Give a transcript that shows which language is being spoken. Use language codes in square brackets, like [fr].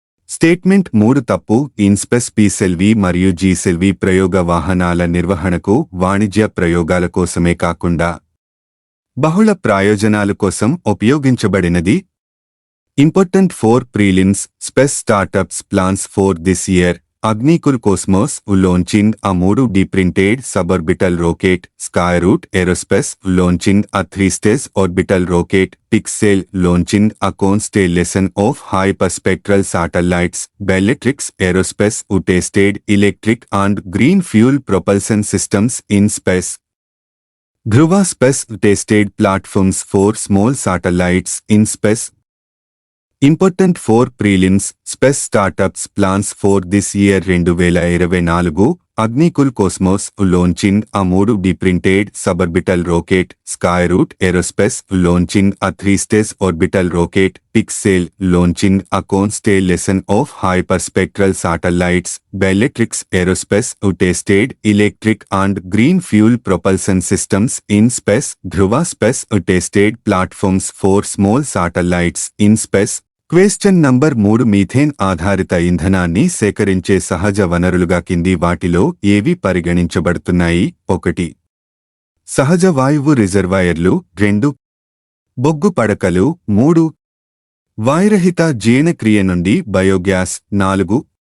[te] Statement 3 తప్పు. ఇన్స్పెస్ PSLV మరియు GSLV ప్రయోగ వాహనాల నిర్వహణకు వాణిజ్య ప్రయోగాల కోసమే కాకుండా బహుళ ప్రయోజనాల కోసం ఉపయోగించబడినది. [en] Important for prelims space startups plans for this year Agnikul Cosmos launching a 3D printed suborbital rocket. Skyroot Aerospace launching a 3-stage orbital rocket. Pixel launching a constellation of hyperspectral satellites. Bellatrix Aerospace tested electric and green fuel propulsion systems in space. Dhruva Space tested platforms for small satellites in space. Important for prelims, space startups plans for this year 2024. Agnikul Cosmos launching a 3D printed suborbital rocket. Skyroot Aerospace launching a 3-stage orbital rocket. Pixel launching a constellation of hyperspectral satellites. Bellatrix Aerospace tested electric and green fuel propulsion systems in space. Dhruva Space tested platforms for small satellites in space. [te] Question number 3 methane ఆధారిత ఇంధనాన్ని సేకరించే సహజ వనరులుగా కింది వాటిలో ఏవి పరిగణించబడుతున్నాయి? 1. సహజ వాయువు రిజర్వాయర్లు. 2. బొగ్గు పడకలు. 3. వాయురహిత జీర్ణక్రియ నుండి బయోగ్యాస్. 4.